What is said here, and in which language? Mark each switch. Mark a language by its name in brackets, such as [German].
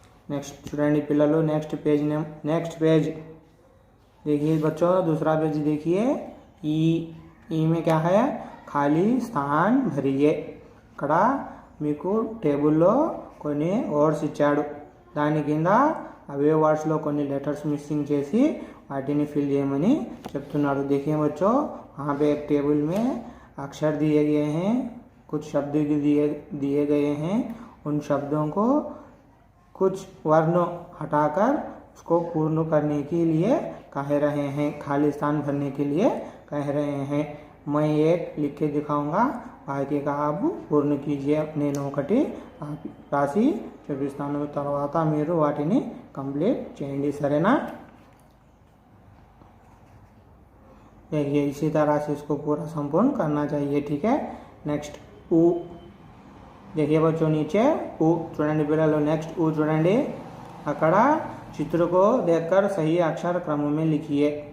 [Hindi] Next [Telugu] చూడండి పిల్లలు, [Hindi] next page देखिए बच्चों, दूसरा पेज देखिए. ई में क्या है, खाली स्थान भरिए. [Telugu] ఇక్కడ మీకు టేబుల్లో కొన్ని వర్డ్స్ ఇచ్చాడు, దాని కింద అవే వర్డ్స్లో కొన్ని లెటర్స్ మిస్సింగ్ చేసి వాటిని ఫిల్ చేయమని చెప్తున్నాడు. [Hindi] देखिए बच्चों, वहाँ पे एक टेबल में अक्षर दिए गए हैं, कुछ शब्द दिए गए हैं. उन शब्दों को कुछ वर्ण हटाकर उसको पूर्ण करने के लिए कह रहे हैं, खाली स्थान भरने के लिए कह रहे हैं. मैं एक लिख के दिखाऊंगा, बाकी का आप पूर्ण कीजिए. [Telugu] నేను ఒకటి రాసి చూపిస్తాను, తర్వాత మీరు వాటిని కంప్లీట్ చేయండి, సరేనా. [Hindi] देखिए इसी तरह से इसको पूरा संपूर्ण करना चाहिए, ठीक है. नेक्स्ट ऊ देखिए बच्चों, नीचे ऊ [Telugu] చూడండి పిల్లలు. [Hindi] नेक्स्ट ऊ [Telugu] చూడండి, అక్కడ [Hindi] चित्र को देखकर सही अक्षर क्रम में लिखिए.